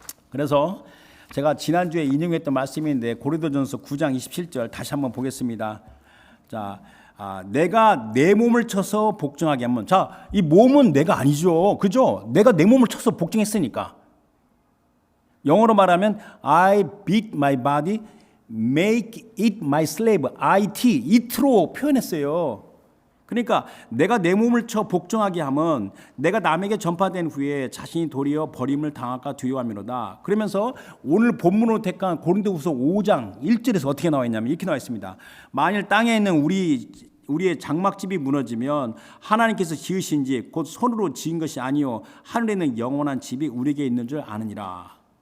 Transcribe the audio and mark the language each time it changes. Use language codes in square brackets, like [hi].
[ko] 그래서 제가 지난주에 인용했던 말씀인데 고린도전서 9장 27절 다시 한번 보겠습니다. 자, 내가 내 몸을 쳐서 복종하게 하면, 자, 이 몸은 내가 아니죠, 그죠? 내가 내 몸을 쳐서 복종했으니까. [en] 영어로 말하면 I beat my body, make it my slave. [ko] it로 표현했어요. 그러니까 내가 내 몸을 쳐 복종하게 하면 내가 남에게 전파된 후에 자신이 도리어 버림을 당할까 두려워함이로다. 그러면서 오늘 본문으로 택한 고린도후서 5장 1절에서 어떻게 나와 있냐면 이렇게 나와 있습니다. 만일 땅에 있는 우리의 장막집이 무너지면 하나님께서 지으신 집 곧 손으로 지은 것이 아니요 하늘에 있는 영원한 집이 우리에게 있는 줄 아느니라.